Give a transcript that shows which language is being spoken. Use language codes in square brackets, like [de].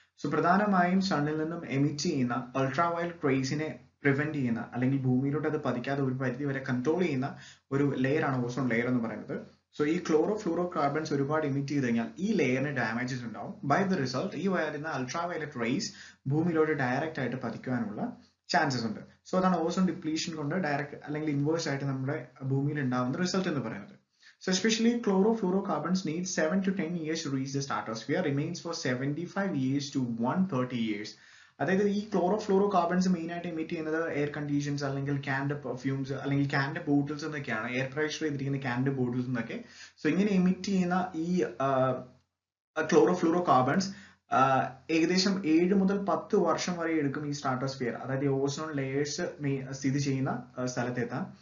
[ml] So പ്രധാനമായും സണ്ണിൽ നിന്നും emit ചെയ്യുന്ന അൾട്രാവയലറ്റ് റേസിനെ പ്രിവെന്റ് ചെയ്യുന്ന അല്ലെങ്കിൽ ഭൂമിയിലോട്ട് അത് പതിക്കാതെ ഒരു പരിധി വരെ കൺട്രോൾ ചെയ്യുന്ന ഒരു ലെയർ ആണ് ഓസോൺ ലെയർ എന്ന് പറയുന്നത്. സോ ഈ ക്ലോറോ ഫ്ലൂറോ കാർബൺസ് ഒരുപാട് ഇമിറ്റ് ചെയ്ത് കഴിഞ്ഞാൽ ഈ ലെയറിന് ഡാമേജസ് ഉണ്ടാവും. ബൈ ദ റിസൾട്ട് ഈ വരുന്ന അൾട്രാവയലറ്റ് റേസ് ഭൂമിയിലോട്ട് ഡയറക്റ്റ് ആയിട്ട് പതിക്കുവാനുള്ള ചാൻസസ് ഉണ്ട്. സോ അതാണ് ഓസോൺ ഡിപ്ലീഷൻ കൊണ്ട് ഡയറക്റ്റ് അല്ലെങ്കിൽ ഇൻവേഴ്സ് ആയിട്ട് നമ്മുടെ ഭൂമിയിൽ ഉണ്ടാവുന്ന റിസൾട്ട് എന്ന് പറയുന്നത്. [en] So especially chlorofluorocarbons need 7 to 10 years to reach the stratosphere, remains for 75 years to 130 years. [ml] അതായത് ഈ ക്ലോറോഫ്ലൂറോ കാർബൺസ് മെയിൻ ആയിട്ട് എമിറ്റ് ചെയ്യുന്നത് എയർ കണ്ടീഷൻസ് അല്ലെങ്കിൽ ക്യാൻഡ് പെർഫ്യൂംസ് അല്ലെങ്കിൽ ക്യാൻഡ് ബോട്ടിൽസ് എന്നൊക്കെയാണ്, എയർ പ്രഷർ ചെയ്തിരിക്കുന്ന ക്യാൻഡ് ബോട്ടിൽസ് എന്നൊക്കെ. സോ ഇങ്ങനെ എമിറ്റ് ചെയ്യുന്ന ഈ ക്ലോറോഫ്ലൂറോ കാർബൺസ് ഏകദേശം 7 മുതൽ 10 വർഷം വരെ എടുക്കും ഈ സ്ട്രാറ്റോസ്ഫിയർ, അതായത് ഓസോൺ ലെയേഴ്സ് സ്ഥിതി ചെയ്യുന്ന സ്ഥലത്തെത്താൻ.